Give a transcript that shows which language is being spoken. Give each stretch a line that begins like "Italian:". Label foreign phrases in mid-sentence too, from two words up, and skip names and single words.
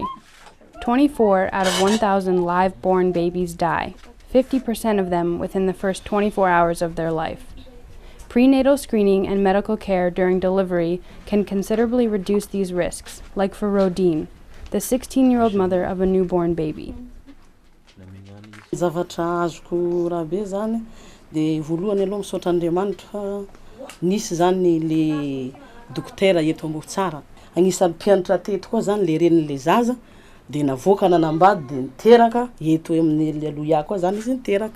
English: 24 out of 1,000 live-born babies die, 50% of them within the first 24 hours of their life. Prenatal screening and medical care during delivery can considerably reduce these risks, like for Rodine, the 16-year-old mother of a newborn baby.
Malagasy: Zavatra azoko rabe zany de voalohany aloha misaotra Andriamanitra nisy zany le dokotera eto Amboitsara. Agnisan'ny mpianatra teto koa zany le reniny le zaza de navoaka nanambady de niteraka eto amin'ny Aleloia koa zany izy niteraka.